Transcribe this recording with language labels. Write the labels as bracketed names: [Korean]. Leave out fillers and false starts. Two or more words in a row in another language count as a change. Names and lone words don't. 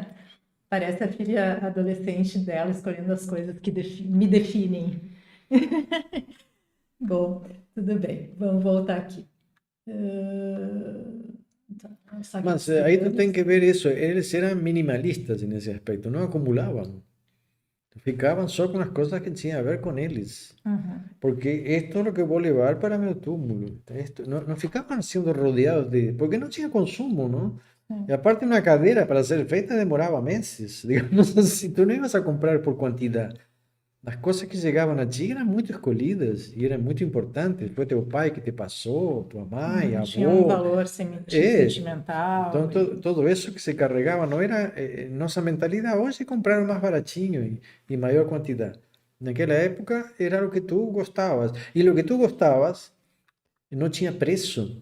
[Portuguese] Parece a filha adolescente dela escolhendo as coisas que me definem. Bom, tudo bem, vamos voltar aqui. Mas aí tu tem que ver isso, eles eram minimalistas nesse aspecto, não acumulavam. [Spanish] Ficaban só con las cosas que tenían a ver con ellos. Porque esto es lo que voy a llevar para mi túmulo. Esto, no ficaban siendo rodeados de... Porque no [Portuguese] tinha consumo, [Spanish] ¿no? Y aparte una [Portuguese] cadeira para ser feita [Spanish] demoraba meses. Digamos así, tú no ibas a comprar por cantidad. Las cosas que llegaban allí eran muy escolhidas y eran muy importantes. [Portuguese] Foi teu pai que te passou, tua mãe, Tinha um avô. valor É, sentimental. então todo isso que se carregava não era nossa mentalidade hoje é comprar o mais baratinho e maior quantidade. Naquela época era o que tu gostavas e o que tu gostavas não tinha preço.